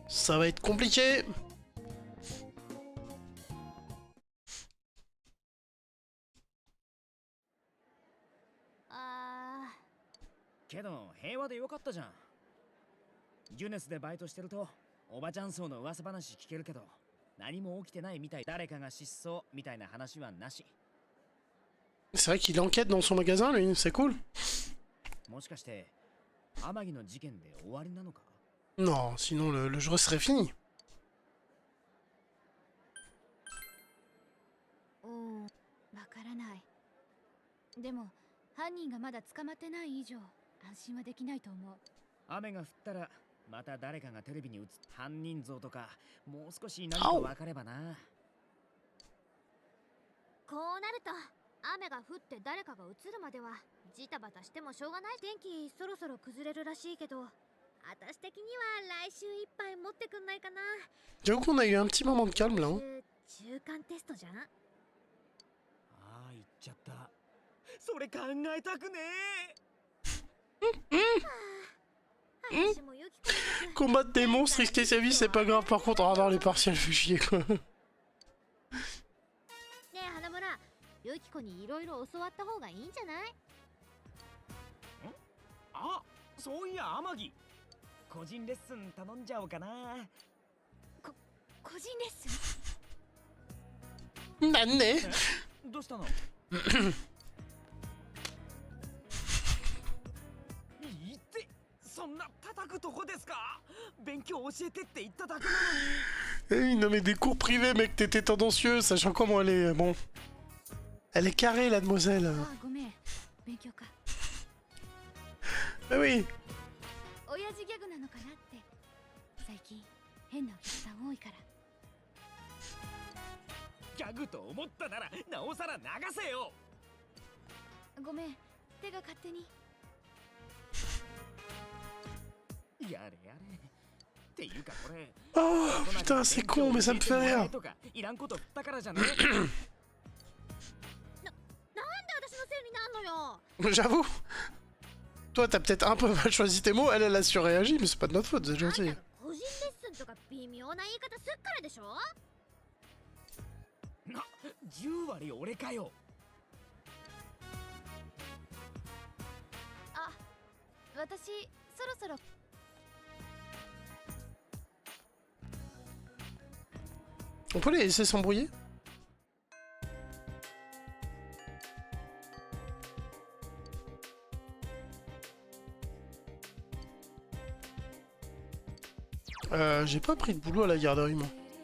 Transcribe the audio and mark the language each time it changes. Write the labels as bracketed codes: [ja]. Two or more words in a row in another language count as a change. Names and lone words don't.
[fr] ça va être compliqué. あ [ja] けど平和でよかったじゃん。ジュネスでバイトしてるとおばちゃん層の噂話聞けるけど、何も起きてないみたい。誰かが失踪みたいな話はなし。 [fr] C'est vrai qu'il enquête dans son magasin, lui, c'est cool. [ja] もしかして天城の事件で終わりなのか？ [fr] Non, sinon le jeu serait fini. [ja] ーうんわからない。でも犯人がまだ捕まってない以上安心はできないと思う。雨が降ったらまた誰かがテレビに映っ犯人像とかもう少し何か分かればな。こうなると雨が降って誰かが映るまではジタバタしてもしょうがない。天気そろそろ崩れるらしいけど、私的には来週いっぱい持ってくんないかな。 [fr] J'avoue qu'on a eu un petit moment de calme là. Hein. [ja] 中間テストじゃん。ああ言っちゃった。それ考えたくねえ。私もユキコに [fr] Combattre des monstres, risquer sa vie, c'est pas grave. Par contre, avoir les partiels, fait chier quoi. [ja] ねえ花村、ユキコにいろいろ教わった方がいいんじゃない？あ、そういや天城、個人レッスン頼んじゃおうかな。個人レッスン？なんで？どうしたの？いってそんな叩くとこですか？勉強教えてって言っただけなのに。 [fr] Eh, non mais des cours privés, mec, t'étais tendancieux, sachant comment elle est... Bon... Elle est carrée, la demoiselle. [ja] あ、ごめん。勉強か。 [fr] Ah oui. [ja] 親父ギャグなのかなって。最近変なお客さん多いから。ギャグと思ったならなおさら流せよ。ごめん、手が勝手に。やれやれ。っていうかこれ。 [fr] Oh putain, c'est con, mais ça me fait rire. [ja] とかいらんこと振ったからじゃね。なんで私のせいになんのよ。 [fr] J'avoue. Toi, t'as peut-être un peu mal choisi tes mots, elle a surréagi, mais c'est pas de notre faute, c'est [ja] あんた [fr] gentil. [ja] が個人レッスンとか微妙な言い方すっからでしょ。な、10割俺かよ。あ、私そろそろ。 [fr] On peut les laisser s'embrouiller? J'ai pas pris de boulot à la garderie, moi.